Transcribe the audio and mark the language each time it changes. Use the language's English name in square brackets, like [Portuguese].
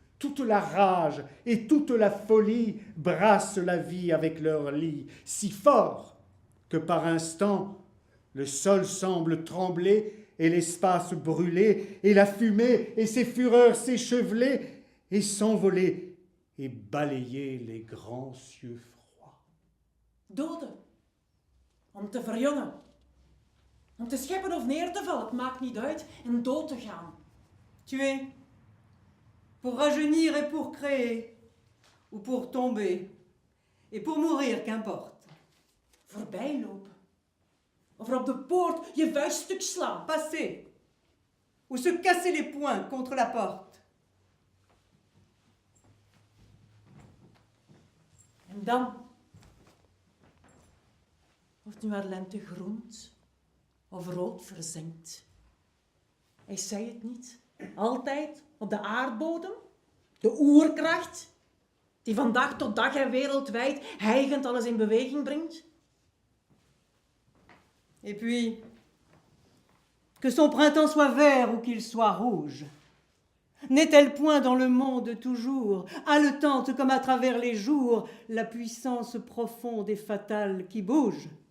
[French] Toute la rage et toute la folie brassent la vie avec leur lit, si fort que par instants le sol semble trembler et l'espace brûler, et la fumée et ses fureurs s'écheveler et s'envoler et balayer les grands cieux froids. [Dutch] Doden. Om te verjongen. Om te scheppen of neer te vallen, het maakt niet uit. En dood te gaan. [French] Tuer. Pour rajeunir et pour créer, ou pour tomber, et pour mourir, qu'importe. [Dutch] Voorbijlopen. Of er op de poort je vuist stuk slaan. [French] Passer, ou se casser les poings contre la porte. [Dutch] En dan, of nu haar lente groent of rood verzinkt. Hij zei het niet. Altijd op de aardbodem, de oerkracht, die van dag tot dag en wereldwijd hijgend alles in beweging brengt. [French] Et puis, que son printemps soit vert ou qu'il soit rouge. N'est-elle point dans le monde toujours, haletante comme à travers les jours, la puissance profonde et fatale qui bouge?